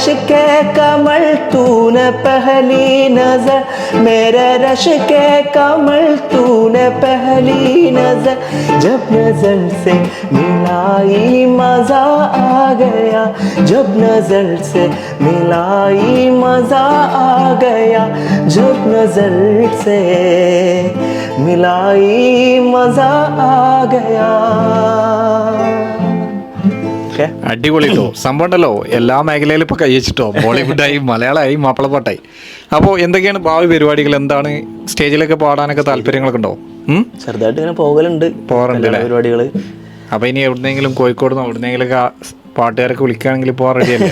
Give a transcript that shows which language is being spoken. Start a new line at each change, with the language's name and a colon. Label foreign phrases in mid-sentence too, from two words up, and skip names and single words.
Hindi: के कमल तूने पहली नजर, मेरे रश के कमल तूने पहली नजर, जब नजर से मिलाई मजा आ गया, जब नजर से मिलाई मजा आ गया, जब नजर से मिलाई मजा आ गया.
Malayalam: അടിപൊളി കേട്ടോ. സംഭവം ഉണ്ടല്ലോ, എല്ലാ മേഖലയിലും ഇപ്പോൾ കൈവച്ചിട്ടോ. ബോളിവുഡായി, മലയാളമായി, മാപ്പിളപ്പാട്ടായി. അപ്പോൾ എന്തൊക്കെയാണ് ഭാവി പരിപാടികൾ? എന്താണ് സ്റ്റേജിലൊക്കെ പാടാനൊക്കെ താല്പര്യങ്ങളൊക്കെ ഉണ്ടോ? ചെറുതായിട്ട് ഇങ്ങനെ പോകാറുണ്ട് പരിപാടികൾ. അപ്പോൾ ഇനി എവിടുന്നെങ്കിലും കോഴിക്കോട് എവിടുന്നെങ്കിലൊക്കെ പാട്ടുകാരൊക്കെ വിളിക്കുകയാണെങ്കിൽ പോകാൻ റെഡിയല്ലേ?